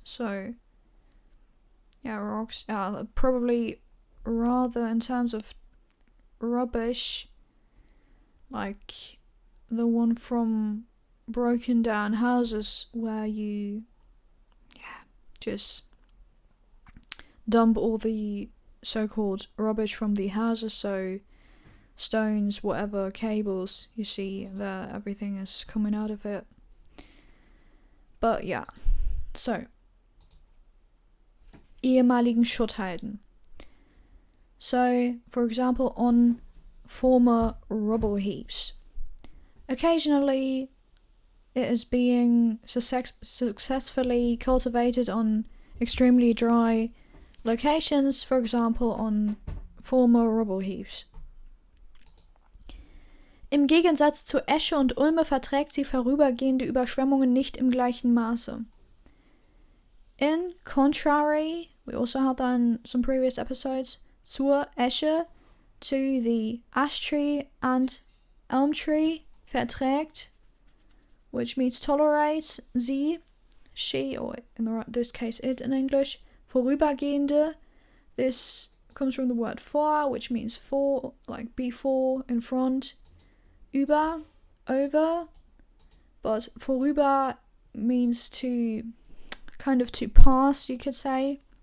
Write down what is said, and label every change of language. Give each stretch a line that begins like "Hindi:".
English: So yeah, rocks. Probably rather in terms of rubbish, like the one from broken down houses where you just dump all the so-called rubbish from the houses, so stones, whatever, cables, you see there, everything is coming out of it. But yeah, so
German: ehemaligen Schutthalden.
English: So, for example, on former rubble heaps. Occasionally, it is being successfully cultivated on extremely dry locations, for example, on former rubble heaps.
German: Im Gegensatz zu Esche und Ulme verträgt sie vorübergehende Überschwemmungen nicht im gleichen Maße.
English: In contrary, we also had that in some previous episodes,
German: zur Esche,
English: to the ash tree and elm tree, verträgt, which means tolerate, sie, she, or in this case it in English, vorübergehende, this comes from the word vor, which means for, like before, in front, über, over, but vorüber means to, kind of to pass, you could say.